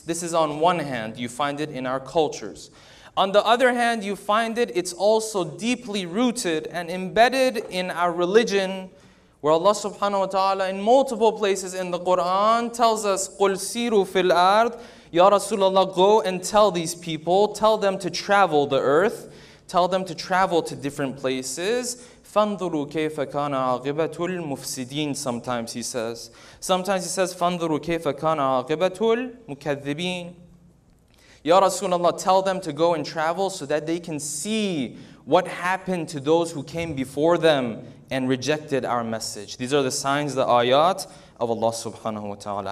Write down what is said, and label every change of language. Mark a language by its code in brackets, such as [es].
[en] This is on one hand, you find it in our cultures. On the other hand, you find it's also deeply rooted and embedded in our religion, where Allah subhanahu wa ta'ala in multiple places in the Quran tells us, [ar] قُلْ سِيرُوا فِي الْأَرْضِ [en] Ya Rasulullah, go and tell these people, tell them to travel the earth, tell them to travel to different places. [ar] فَانظُرُوا كَيْفَ كَانَ عَاقِبَةُ الْمُفْسِدِينَ [en] sometimes he says. Sometimes he says, [ar] فَانظُرُوا كَيْفَ كَانَ عَاقِبَةُ الْمُكَذِّبِينَ [en] Ya Rasulullah, tell them to go and travel so that they can see what happened to those who came before them and rejected our message. These are the signs, the ayat of Allah subhanahu wa ta'ala.